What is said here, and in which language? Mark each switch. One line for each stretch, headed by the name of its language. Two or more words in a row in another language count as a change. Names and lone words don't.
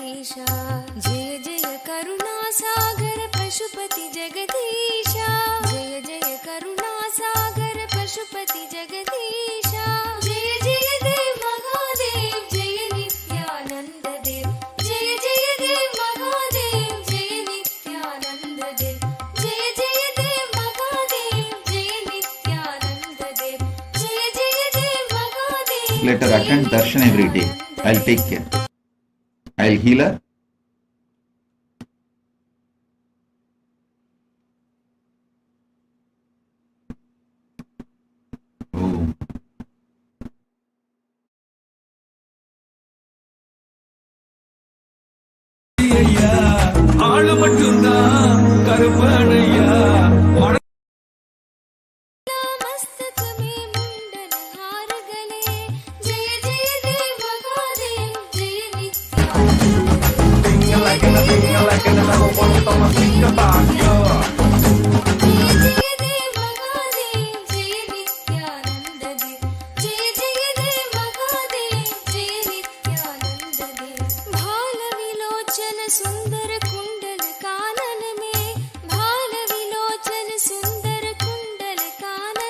Hindi: जय जय करुणा सागर पशुपति जगदीशा जय जय करुणा सागर पशुपति जगदीशा जय जय देव महादेव जय नित्यानंद देव जय जय देव महादेव जय नित्यानंद देव जय जय देव महादेव जय नित्यानंद देव जय जय देव महादेव.
English: Let her attend darshan every day. I'll take care. I'll heal her. Oh.
Tamil: ஆளு மட்டும்தான் கருப்பனையா
Hindi: मस्तक में मुंडन हार गले जय जय देव महादेव जय नित्यानंद देव जय जय देव महादेव जय नित्यानंद देव भाल विलोचन सुंदर कुंडल कानन में भाल विलोचन सुंदर कुंडल कानन